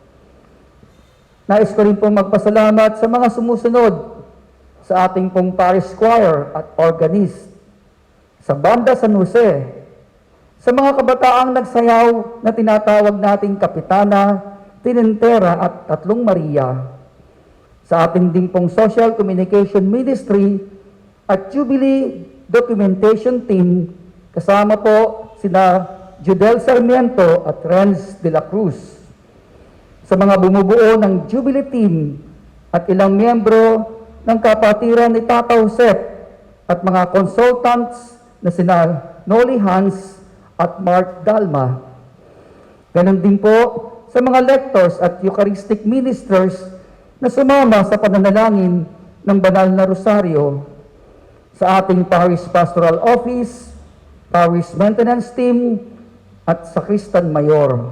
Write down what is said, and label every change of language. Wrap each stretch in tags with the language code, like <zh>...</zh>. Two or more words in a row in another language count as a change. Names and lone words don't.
<tl>Nais ko rin pong magpasalamat sa mga sumusunod sa ating pong</tl> <en>parish choir</en> <tl>at organist, sa Banda San Jose, sa mga kabataang nagsayaw na tinatawag nating Kapitana, Tinentera at Tatlong Maria, sa ating din pong Social Communication Ministry at Jubilee Documentation Team, kasama po sina Judel Sarmiento at Renz de la Cruz, sa mga bumubuo ng Jubilee Team at ilang miyembro ng kapatiran ni Tata Josep at mga consultants na sina Noli Hans at Mark Dalma. Ganon din po sa mga lectors at</tl> <en>Eucharistic ministers</en> <tl>na sumama sa pananalangin ng Banal na Rosario, sa ating Parish Pastoral Office, Parish Maintenance Team, at sa Sacristan Mayor.</tl>